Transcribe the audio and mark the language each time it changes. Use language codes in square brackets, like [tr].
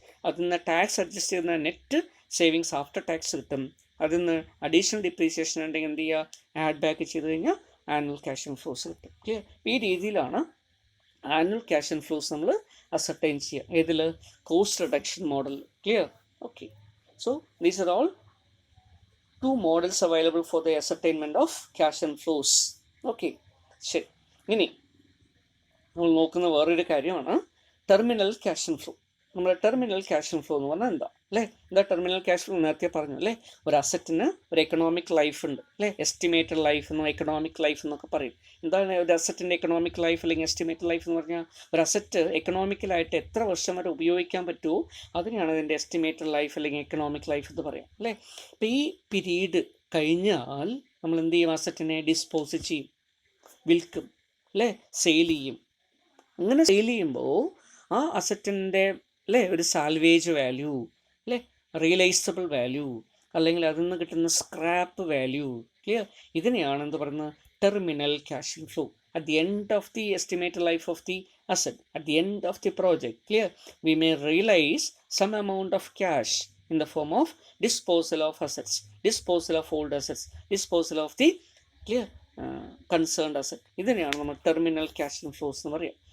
[ml] അതിൽ നിന്ന് tax adjust ചെയ്യുന്ന നെറ്റ് സേവിങ്സ് ആഫ്റ്റർ ടാക്സ് കിട്ടും. അതിൽ നിന്ന് അഡീഷണൽ ഡിപ്രീസിയേഷൻ ഉണ്ടെങ്കിൽ എന്ത് ചെയ്യുക? ആഡ് ബാക്ക് ചെയ്ത് കഴിഞ്ഞാൽ ആനുവൽ ക്യാഷ് ഇൻഫ്ലോസ് കിട്ടും. ക്ലിയർ? ഈ രീതിയിലാണ് ആനുവൽ ക്യാഷ് ഇൻഫ്ലോസ് നമ്മൾ അസർട്ടൈൻ ചെയ്യുക. ഏതിൽ? Cost reduction model. Clear? Okay. [en] So these are all 2 models available for the ascertainment of cash inflows. [ml] Okay, ശരി. ഇനി നമ്മൾ നോക്കുന്ന വേറൊരു കാര്യമാണ് ടെർമിനൽ ക്യാഷ് ഇൻഫ്ലോ. നമ്മുടെ ടെർമിനൽ ക്യാഷ് ഇൻഫ്ലോ എന്ന് പറഞ്ഞാൽ എന്താ, അല്ലേ? എന്താ ടെർമിനൽ ക്യാഷ് ഫ്ലോ? നേരത്തെ പറഞ്ഞു, അല്ലേ? ഒരു അസറ്റിന് ഒരു എക്കണോമിക് ലൈഫ് ഉണ്ട്, അല്ലേ? എസ്റ്റിമേറ്റഡ് ലൈഫ് എന്നോ എക്കണോമിക് ലൈഫ് എന്നൊക്കെ പറയും. എന്താണ് ഒരു അസറ്റിൻ്റെ എക്കണോമിക് ലൈഫ് അല്ലെങ്കിൽ എസ്റ്റിമേറ്റഡ് ലൈഫ് എന്ന് പറഞ്ഞാൽ? ഒരു അസറ്റ് എക്കണോമിക്കലായിട്ട് എത്ര വർഷം വരെ ഉപയോഗിക്കാൻ പറ്റുമോ അതിനെയാണ് അതിൻ്റെ എസ്റ്റിമേറ്റഡ് ലൈഫ് അല്ലെങ്കിൽ എക്കണോമിക് ലൈഫ് എന്ന് പറയാം, അല്ലേ? അപ്പോൾ ഈ പീരീഡ് കഴിഞ്ഞാൽ നമ്മൾ എന്ത് ചെയ്യും? അസറ്റിനെ ഡിസ്പോസ് ചെയ്യും, വിൽക്കും, അല്ലേ? സെയിൽ ചെയ്യും. അങ്ങനെ സെയിൽ ചെയ്യുമ്പോൾ ആ അസറ്റിൻ്റെ, അല്ലേ, ഒരു സാൽവേജ് വാല്യൂ, അല്ലേ, റിയലൈസബിൾ വാല്യൂ, അല്ലെങ്കിൽ അതിൽ നിന്ന് കിട്ടുന്ന സ്ക്രാപ്പ് വാല്യൂ, ക്ലിയർ, ഇതിനെയാണ് എന്ത് പറയുന്നത്? Terminal cash inflow. [en] At the end of the estimated life of the asset, at the end of the project, clear, we may realize some amount of cash in the form of disposal of assets, disposal of old assets, disposal of the, clear, concerned asset. [ml] ഇതിനെയാണ് നമ്മൾ terminal cash inflows എന്ന് പറയുക.